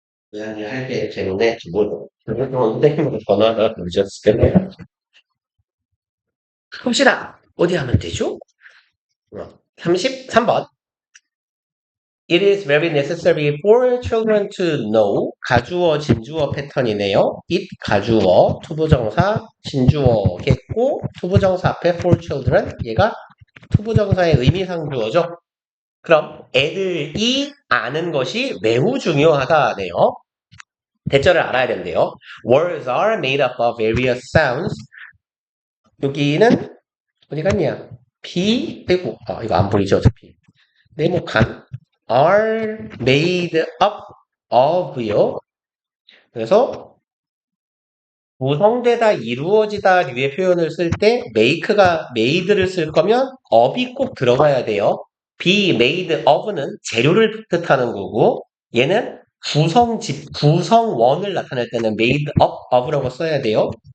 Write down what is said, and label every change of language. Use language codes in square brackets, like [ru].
[ko] 고양이 할배 때문에 선생님으로 전화가 늦었을 봅시다. 어디 하면 되죠? 33번. [en] It is very necessary for children to know. [ko] 가주어, 진주어 패턴이네요. it 가주어, 투부정사, 진주어겠고, 투부정사 앞에 for children, 얘가 투부정사의 의미상주어죠. 그럼 애들이 아는 것이 매우 중요하다네요. 대절을 알아야 된대요. [en] Words are made up of various sounds. [ko] 여기는 어디 갔냐? B 빼고 이거 안 보이죠 어차피. 네모칸 are made up of요. 그래서 구성되다, 이루어지다 류의 표현을 쓸 때 make가 made를 쓸 거면 of이 꼭 들어가야 돼요. be made of는 재료를 뜻하는 거고 얘는 구성원을 나타낼 때는 made up of라고 써야 돼요.